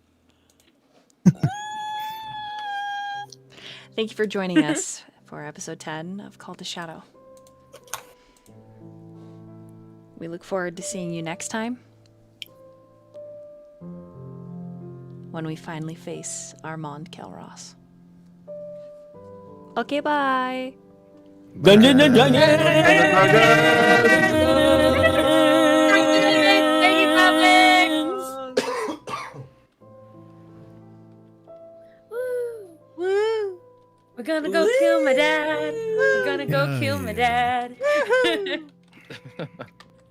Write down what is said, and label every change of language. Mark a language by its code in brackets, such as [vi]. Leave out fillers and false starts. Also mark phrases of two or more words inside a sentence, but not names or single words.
[en] Thank you for joining us for episode 10 of Call to Shadow. We look forward to seeing you next time when we finally face Armand Kelross. Okay, bye. Dun, dun, dun, dun, Thank you, Publix. Woo. We're gonna go kill my dad. We're gonna go kill my dad.